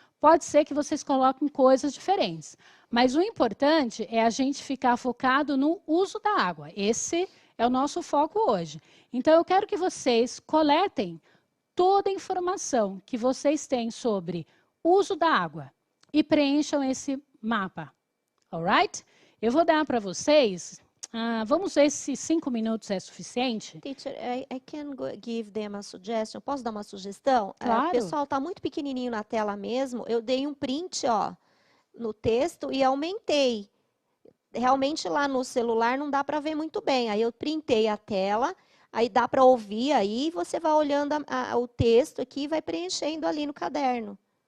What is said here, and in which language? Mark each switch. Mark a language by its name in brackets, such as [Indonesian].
[Portuguese] Pode ser que vocês coloquem coisas diferentes, mas o importante é a gente ficar focado no uso da água. Esse é o nosso foco hoje. Então, eu quero que vocês coletem toda a informação que vocês têm sobre uso da água e preencham esse mapa, alright? Eu vou dar para vocês... vamos ver se 5 minutos é suficiente. [English] Teacher, I can give them a suggestion. [Portuguese] Posso dar uma sugestão? Claro. O pessoal está muito pequenininho na tela mesmo. Eu dei um print, ó, no texto e aumentei. Realmente lá no celular não dá para ver muito bem. Aí eu printei a tela, aí dá para ouvir, aí você vai olhando o texto aqui e vai preenchendo ali no caderno.